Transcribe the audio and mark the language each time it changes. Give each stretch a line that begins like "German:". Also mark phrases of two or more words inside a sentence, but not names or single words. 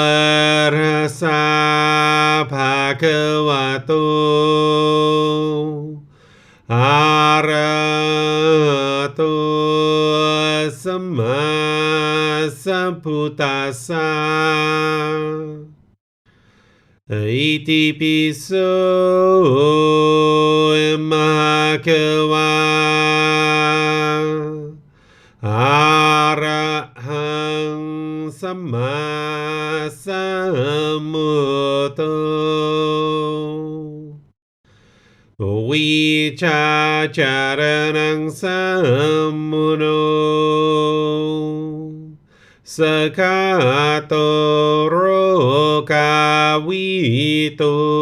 Pali: Tassa Bhagavato Arahato Samma Sambuddhassa Iti piso bhagava arahang สัมมาสัมพุทโธ วิชาจารนังสัมมุโนสกขาโตโรกาวิโต